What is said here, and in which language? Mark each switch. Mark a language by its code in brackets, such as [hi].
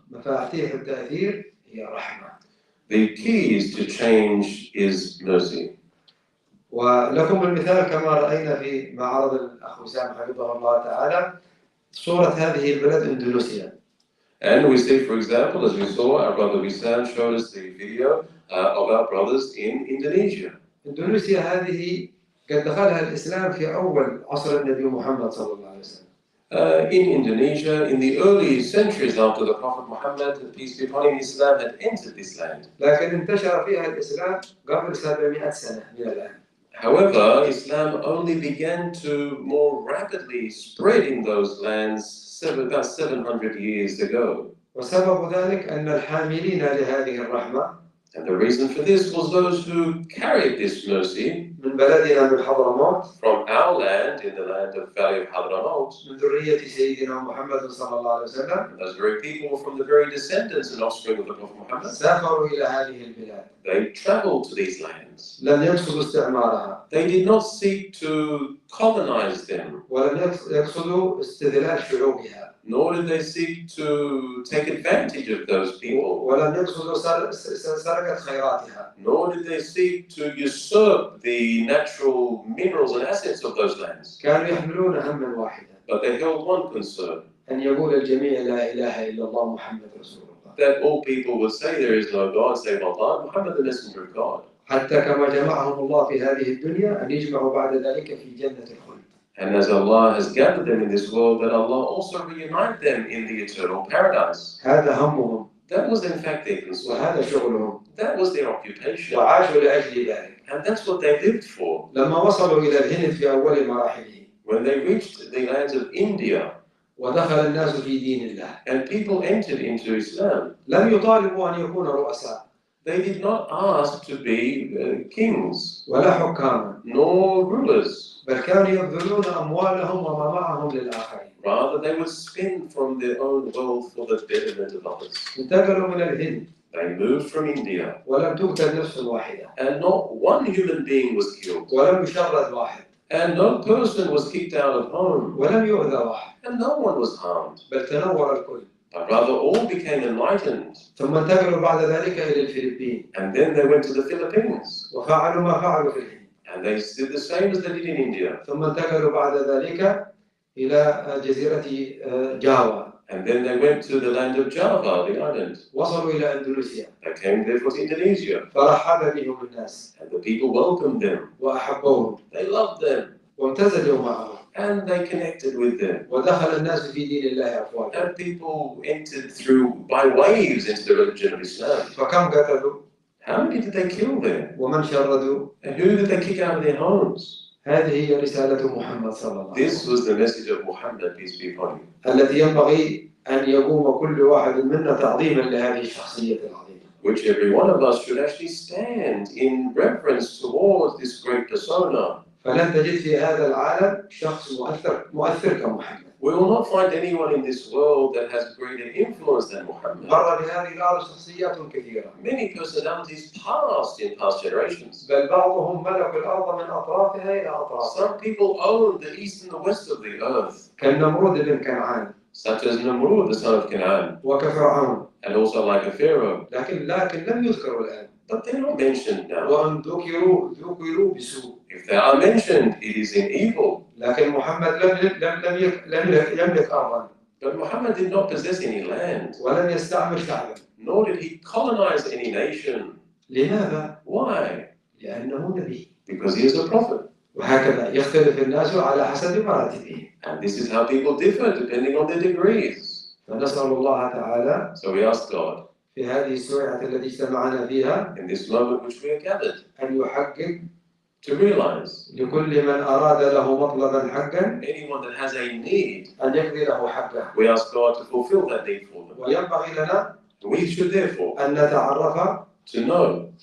[ar] مفاتيح التأثير هي رحمة. [en] The keys to change is mercy. [ar] ولكم المثال كما رأينا في معرض الأخ وسام حفظه الله تعالى صورة هذه البلد إندونيسيا. [en] And we see, for example, as we saw, our brother Wisan showed us the video of our brothers in Indonesia. [ar] إندونيسيا هذه قد دخلها الإسلام في أول عصر النبي محمد صلى الله عليه وسلم. [en] In Indonesia, in the early centuries after the Prophet Muhammad, peace be upon him, Islam had entered this land. [ar] لكن انتشر فيها الإسلام قبل 700 سنة من الآن. [en] However, Islam only began to more rapidly spread in those lands about 700 years ago. [ar] وسبب ذلك أن الحاملين لهذه الرحمة. [en] And the reason for this was those who carried this mercy [ar] من بلدنا من حضرموت. [en] from our land, in the land of Valley of Hadramaut. [ar] من ذرية سيدنا محمد صلى الله عليه وسلم. [en] And those very people were from the very descendants and offspring of the Prophet Muhammad. [ar] سافروا إلى هذه البلاد. [en] They traveled to these lands. [ar] لم يقصدوا استعمارها. [en] They did not seek to colonize them. [ar] ولم يقصدوا استذلال شعوبها. [en] Nor did they seek to take advantage of those people. [ar] ولم يقصدوا سرقة خيراتها. [en] Nor did they seek to usurp the natural minerals and assets of those lands. [ar] كانوا يحملون هما واحدا. [en] But they held one concern. [ar] أن يقول الجميع لا إله إلا الله محمد رسول الله. [en] That all people would say there is no God save Allah, Muhammad the Messenger of God. [ar] حتى كما جمعهم الله في هذه الدنيا أن يجمعوا بعد ذلك في جنة الخلد. [en] And as Allah has gathered them in this world, that Allah also reunite them in the eternal paradise. [ar] هذا همهم. [en] That was in fact their concern. [ar] وهذا شغلهم. [en] That was their occupation. [ar] وعاشوا لأجل ذلك. [en] And that's what they lived for. [ar] لما وصلوا إلى الهند في أول مراحله. [en] When they reached the lands of India, [ar] ودخل الناس في دين الله. [en] and people entered into Islam, [ar] لم يطالبوا أن يكونوا رؤساء. [en] they did not ask to be kings, [ar] ولا حكاما. [en] nor rulers. [ar] بل كانوا يبذلون أموالهم وما معهم للآخرين. [en] Rather, they would spend from their own wealth for the betterment of others. [ar] انتقلوا من الهند. [en] They moved from India, [ar] ولم تقتل نفس واحدة. [en] and not one human being was killed, [ar] ولم يشرد واحد. [en] and no person was kicked out of home, [ar] ولم يؤذى واحد. [en] and no one was harmed. [ar] بل تنور الكل. [en] but rather all became enlightened. [ar] ثم انتقلوا بعد ذلك إلى الفلبين [en] And then they went to the Philippines. [ar] وفعلوا ما فعلوا في الهند. [en] And they did the same as they did in India. [ar] ثم انتقلوا بعد ذلك إلى جزيرة جاوا. [en] And then they went to the land of Java, the island. [ar] وصلوا إلى أندونيسيا. [en] They came therefore to Indonesia. [ar] فرحب بهم الناس [en] And the people welcomed them. [ar] وأحبوهم [en] They loved them. [ar] وامتزجوا معهم. [en] And they connected with them. [ar] ودخل الناس في دين الله أفواجا. [en] And people entered through by waves into the religion of Islam. [ar] فكم قتلوا؟ [en] How many did they kill there? [ar] ومن شردوا؟ [en] And who did they kick out of their homes? [ar] هذه هي رسالة محمد صلى الله عليه [en] This [ar] وسلم [en] was the message of Muhammad, peace be upon him, [ar] التي ينبغي أن يقوم كل واحد منا تعظيما لهذه الشخصية العظيمة. [en] which every one of us should actually stand in reverence towards this great persona. [ar] فلن تجد في هذا العالم شخص مؤثر كمحمد. [en] We will not find anyone in this world that has greater influence than Muhammad. [ar] مر بهذه الأرض شخصيات كثيرة. [en] Many personalities passed in past generations. [ar] بل بعضهم ملك الأرض من أطرافها إلى أطرافها. [en] Some people owned the east and the west of the earth, [ar] كالنمرود بن كنعان [en] such as Namrud, the son of Canaan, [ar] وكفرعون. [en] and also like a pharaoh. [ar] لكن لم يذكروا الآن. [en] But they're not mentioned now. [ar] وأن ذكروا بسوء. [en] If they are mentioned, it is in evil. [ar] لكن محمد لم يملك أرضا. [en] But Muhammad did not possess any land, [ar] ولم يستعمر شعبا. [en] nor did he colonize any nation. [ar] لماذا؟ [en] Why? [ar] لأنه نبي. [en] Because he is a prophet. [ar] وهكذا يختلف الناس على حسب مراتبهم. [en] And this is how people differ depending on their degrees. [ar] فنسأل الله تعالى [en] So we ask God, [ar] في هذه السويعة التي اجتمعنا فيها [en] in this moment which we are gathered, [ar] أن يحقق [en] to realize [ar] لكل من أراد له مطلبا حقا [en] anyone that has a need, [ar] أن يقضي له حقه. [en] we ask God to fulfill that need for them. [ar] وينبغي لنا [en] We should therefore [ar] أن نتعرف [en] to know